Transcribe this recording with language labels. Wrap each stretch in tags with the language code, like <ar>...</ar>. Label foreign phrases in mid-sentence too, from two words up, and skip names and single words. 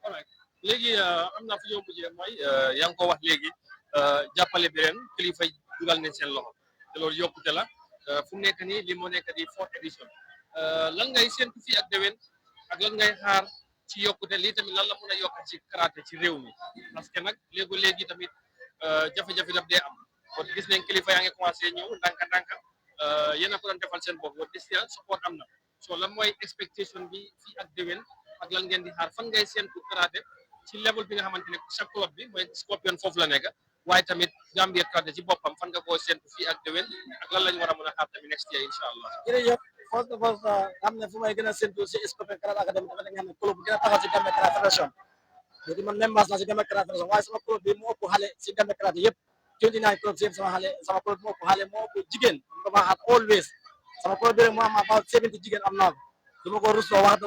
<wo>léegi am naa fu ñëw mujjee mooy yaa ngi ko wax léegi jàppale bi ren kilifa yi dugal nañ seen loxo te loolu yokkute la fu mu nekk nii li moo nekk di</wo> <en>fourth edition</en> <wo>lan ngay séntu fii ak déwén ak lan ngay xaar ci yokkute lii tamit lan la mën a yokk ci karaté ci réew mi</wo> <fr>parce que</fr> <wo>nag léegi tamit jafe-jafe daf dee am kon gis nañ kilifa yaa ngi commencé ñëw ndànka-ndànka yéen a ko doon defal seen bopp wa dis ya support am na so lan mooy expectation bi fii ak déwén ak lan ngeen di xaar fan ngay séntu karaté ci level bi nga xamante ne sa club bi mooy Scorpion foofu la nekk waaye tamit Gambia karaté ci boppam fan nga koo séntu fii ak déwén ak lan lañ war a mën a xaar tamit</wo> <en>next year</en> <wo>incha allah jërëjëf</wo> <en>first of all</en> <wo>xam ne fu may gën a séntu si Scorpion Karate Academy dafa nga xam ne club bu gën a taxaw si Gambia Karate Federation léegi man même na si Gambia Karate Federation waaye sama club bi moo ëpp xale si Gambia Karate yëpp 29 club si yëpp sama club moo ëpp xale moo ëpp jigéen dama xaat always sama club bi moo am about 70 jigéen am naa ko dama ko rusloo wax</wo>